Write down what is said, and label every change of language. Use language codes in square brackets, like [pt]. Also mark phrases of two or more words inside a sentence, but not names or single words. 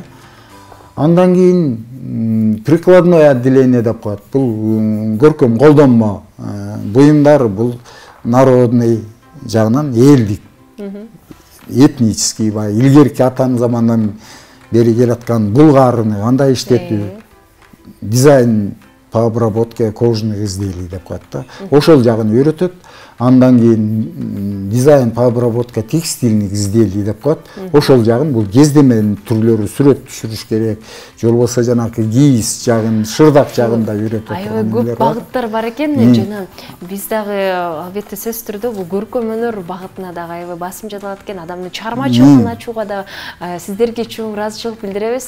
[ky] Андан кийин [ru] прикладное отделение [ky] деп коет. Бул көркөм колдонмо буюмдар, бул народный жагынан элдик, этнический, илгерки атам замандан бери келаткан булгарны андай иштетүү, [ru] дизайн по обработке кожаных изделий [ky] деп коет да. Ошол жагын үйрөтөт. Андан кийин [ru] дизайн по обработке текстильных изделий [ky] деп коет. Ошол жагын бул кездеменин түрлөрү сүрөт түшүрүш керек. Же болбосо жанакы кийиз жагын, шырдак жагын да үйрөтөт. Аябай көп багыттар бар экен. Жана биз дагы албетте сөзсүз түрдө бул көркөм өнөр багытына дагы аябай басым жасалат экен. Адамдын чыгармачылыгын ачууга да сиздерге чоң ыраазычылык билдиребиз.